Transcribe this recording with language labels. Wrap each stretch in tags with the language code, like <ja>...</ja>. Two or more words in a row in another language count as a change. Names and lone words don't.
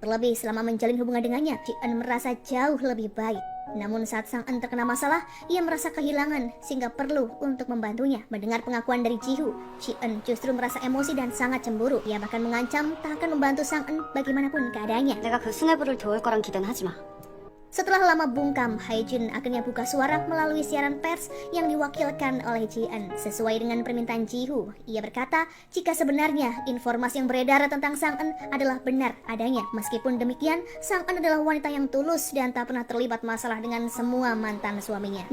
<id>Terlebih selama menjalin hubungan dengannya, Ji-eun merasa jauh lebih baik. Namun saat Sang En terkena masalah, ia merasa kehilangan sehingga perlu untuk membantunya. Mendengar pengakuan dari Ji-hoo, Ji-eun justru merasa emosi dan sangat cemburu. Ia bahkan mengancam tak akan membantu Sang En bagaimanapun keadaannya.</id> <ko>내가 그 수뇌부를 도울 거란 기대는 하지 마.</ko> <id>Setelah lama bungkam, Hae-jin akhirnya buka suara melalui siaran pers yang diwakilkan oleh Ji-eun. Sesuai dengan permintaan Ji-hoo, ia berkata jika sebenarnya informasi yang beredar tentang Sang En adalah benar adanya. Meskipun demikian, Sang En adalah wanita yang tulus dan tak pernah terlibat masalah dengan semua mantan suaminya.</id>